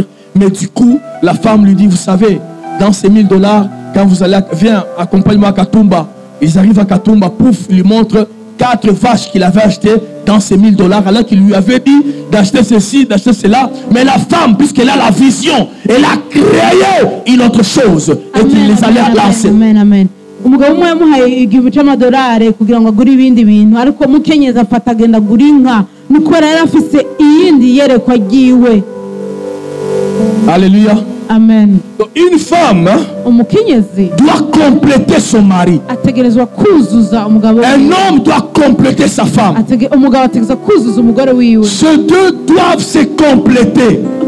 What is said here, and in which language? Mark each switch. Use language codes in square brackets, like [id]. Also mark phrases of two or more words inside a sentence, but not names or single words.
[fr] Mais du coup, la femme lui dit, vous savez, dans ces $1000, quand vous allez, viens, accompagne-moi à Katumba. Ils arrivent à Katumba, pouf, il lui montre 4 vaches qu'il avait achetées dans ces $1000, alors qu'il lui avait dit d'acheter ceci, d'acheter cela. Mais la femme, puisqu'elle a la vision, elle a créé une autre chose et qu'il les allait lancer. [rn] umugabo umwe yamuhaye $1000 kugira ngo agure ibindi bintu ariko mukenyeza afata agenda agura inka nuko yari afise iyindi yerekwa ryiwe. [fr] Alléluia. Amen. Donc, une femme doit compléter son mari. Un homme doit compléter sa femme. Ces deux doivent se compléter.